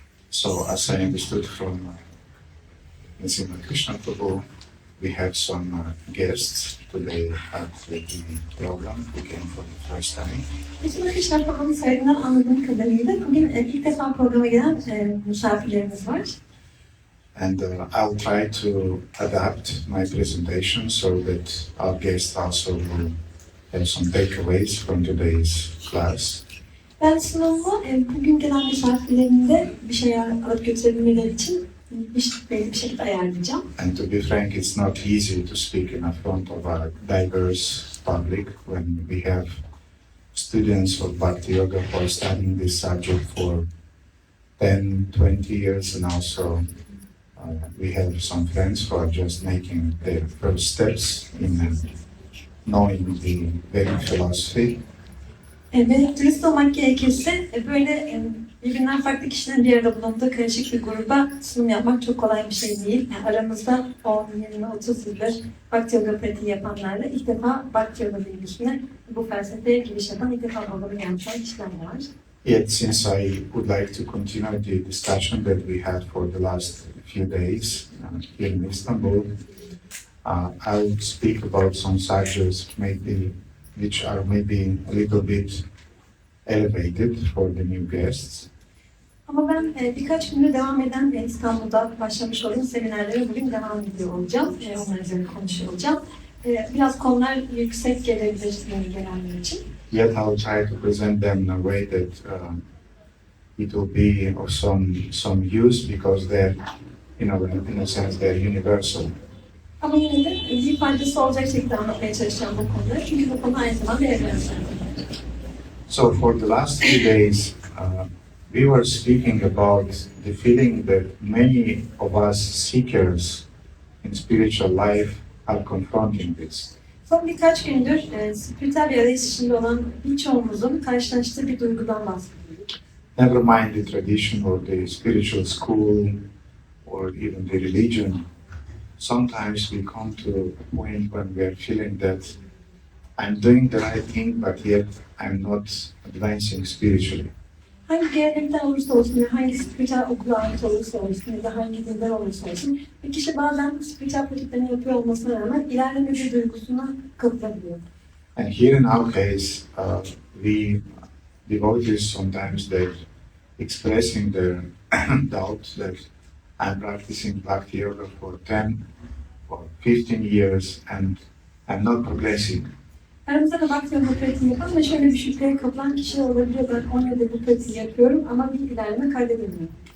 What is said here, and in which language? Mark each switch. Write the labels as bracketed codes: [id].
[en] So, as I understood from Nrsimha Krishna Prabhu, we have some guests today at the program who came for the first time. [tr] Nrsimha Krishna Prabhu'nun sayılan anladığım kadarıyla bugün ilk defa programa gelen misafirlerimiz var. [en] And I'll try to adapt my presentation so that our guests also will have some takeaways from today's class. [tr] Ben sunumumu bugün gelen misafirlerin de bir şey alıp götürebilmeleri için bir şekilde ayarlayacağım. [en] And to be frank, it's not easy to speak in front of a diverse public when we have students of Bhakti Yoga who are studying this subject for 10, 20 years, and also we have some friends who are just making their first steps in knowing the Vedic philosophy. [tr] Ve dürüst olmak gerekirse böyle birbirinden farklı kişilerin bir arada bulunduğu karışık bir gruba sunum yapmak çok kolay bir şey değil. Yani aramızda 10, 20, 30 yıldır Bhakti Yoga pratiği yapanlarla ilk defa Bhakti Yoga bilgisine bu felsefeye giriş yapan ilk defa programa gelmiş olan kişiler var. [en] Yet since I would like to continue the discussion that we had for the last few days here in Istanbul, I will speak about some subjects which are maybe a little bit elevated for the new guests. [tr] Ama ben birkaç gündür devam eden İstanbul'da başlamış olduğum seminerlere bugün devam ediyor olacağım. Onlar üzerine konuşuyor olacağım. Biraz konular yüksek gelebilir gelenler için. [en] Yet I'll try to present them in a way that it will be of some use because they're, in a sense, they're universal. [tr] Ama yine de bir faydası olacak şekilde anlatmaya çalışacağım bu konuları. Çünkü bu konu aynı zamanda evrensel. [en] So for the last few days, we were speaking about the feeling that many of us seekers in spiritual life are confronting this. [tr] Son birkaç gündür spiritüel bir arayış içinde olan birçoğumuzun karşılaştığı bir duygudan bahsediyoruz. [en] Never mind the tradition or the spiritual school or even the religion. Sometimes we come to a point when we are feeling that I'm doing the right thing, but yet I'm not advancing spiritually. [tr] Hangi gelenekten olursa olsun, hangi spiritüel okula ait olursa olsun ya da hangi dinden olursa olsun, bir kişi bazen spiritüel pratiklerini yapıyor olmasına rağmen ilerleme bir duygusuna kapılabiliyor. [en] And here in our case, we devotees sometimes they're expressing their doubt that I'm practicing Bhakti Yoga for 10 or 15 years and I'm not progressing. [tr] Aramızda da Bhakti Yoga pratiği yapan ve şöyle bir şüpheye kapılan kişi olabiliyor. Ben 10 yıldır bu pratiği yapıyorum ama bir ilerleme kaydedemiyorum.